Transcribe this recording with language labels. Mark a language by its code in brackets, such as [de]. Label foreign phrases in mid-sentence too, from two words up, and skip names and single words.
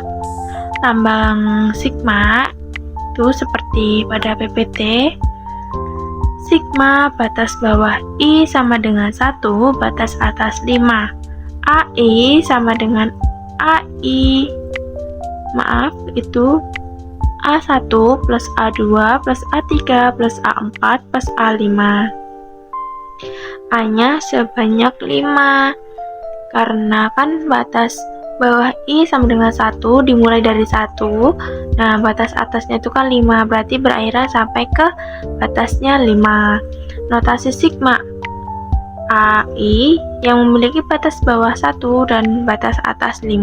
[id] Lambang sigma itu seperti pada PPT. Sigma batas bawah I sama dengan 1, batas atas 5. AI sama dengan AI. Itu A1 plus A2 plus A3 plus A4 plus A5. A-nya sebanyak 5. Karena kan batas bawah I sama dengan 1 dimulai dari 1. Nah, batas atasnya itu kan 5, berarti berakhir sampai ke batasnya 5. Notasi sigma AI yang memiliki batas bawah 1 dan batas atas 5.